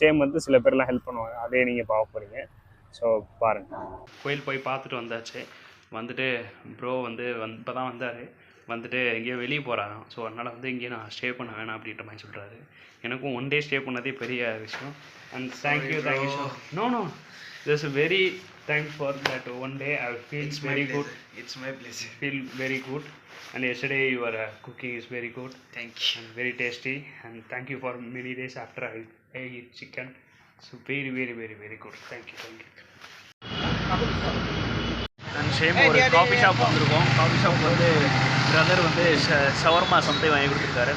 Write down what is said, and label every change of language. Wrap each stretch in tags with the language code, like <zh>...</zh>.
<ta>Same வந்து சில பேர்லாம் ஹெல்ப் பண்ணுவாங்க, அதே நீங்கள் பார்க்க போகிறீங்க. ஸோ பாருங்கள். கோயில் போய் பார்த்துட்டு வந்தாச்சு. வந்துட்டு ப்ரோ வந்து இப்போ தான் வந்தார். வந்துட்டு எங்கேயோ வெளியே போகிறாராம். ஸோ அதனால் வந்து இங்கேயே நான் ஸ்டே பண்ண வேணாம் அப்படின்ற மாதிரி சொல்கிறாரு. எனக்கும் 1 day ஸ்டே பண்ணதே பெரிய விஷயம்.</ta> <en>And thank you so no there's a very thanks for that 1 day. I feel it's very good. It's my pleasure. Feel very good. And yesterday your cooking is very good. Thank you. And very tasty. And thank you for many days after I eat chicken. So very good. Thank you. And same</en> <ta>ஒரு coffee shop வந்திருக்கோம். Coffee shop வந்து brother வந்து shawarma something வாங்கி கொடுத்துருக்காரு.</ta>